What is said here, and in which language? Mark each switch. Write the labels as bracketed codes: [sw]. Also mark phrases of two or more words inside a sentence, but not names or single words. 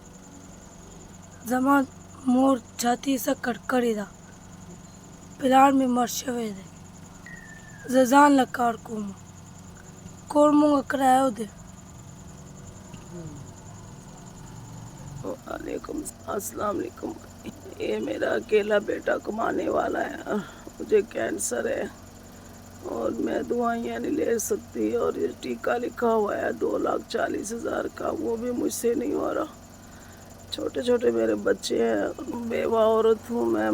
[ps] زما مور چھاتی سه کټ کړې ده. پلار مې مړ شوی دی. زه ځان له کار کوم. کور مونږ کرایو دی. [ar] وعلیکم السلام علیکم. [ur] یہ میرا اکیلا بیٹا کمانے والا ہے. مجھے کینسر ہے اور میں دوائیاں نہیں لے سکتی اور یہ ٹیکہ لکھا ہوا ہے 2,40,000 کا، وہ بھی مجھ سے نہیں ہو رہا. چھوٹے چھوٹے میرے بچے ہیں، بیوہ عورت ہوں میں.